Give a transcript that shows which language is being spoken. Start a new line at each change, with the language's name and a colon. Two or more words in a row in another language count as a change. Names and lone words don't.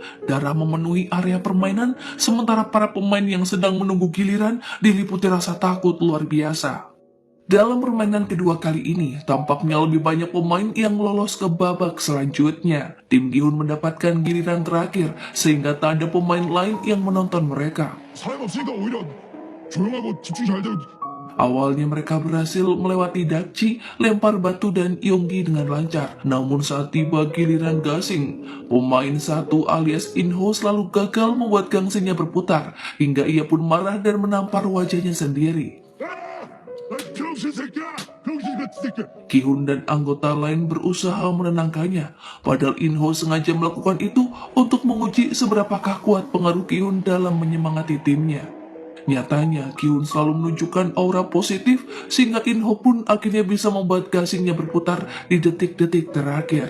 Indonesian: Darah memenuhi area permainan, sementara para pemain yang sedang menunggu giliran diliputi rasa takut luar biasa. Dalam permainan kedua kali ini, tampaknya lebih banyak pemain yang lolos ke babak selanjutnya. Tim Gihun mendapatkan giliran terakhir, sehingga tak ada pemain lain yang menonton mereka.
Korean: 사람 없으니까 오히려 조용하고 집중 잘 되고.
Indonesian: Awalnya mereka berhasil melewati Dakji, lempar batu dan Yonggi dengan lancar. Namun saat tiba giliran Gasing, pemain satu alias Inho selalu gagal membuat gangsinya berputar, hingga ia pun marah dan menampar wajahnya sendiri.
Korean: 병신 새끼야! 병신 같은 새끼야!
Indonesian: Gihun dan anggota lain berusaha menenangkannya, padahal Inho sengaja melakukan itu untuk menguji seberapakah kuat pengaruh Gihun dalam menyemangati timnya. Nyatanya, Gihun selalu menunjukkan aura positif sehingga Inho pun akhirnya bisa membuat gasingnya berputar di detik-detik terakhir.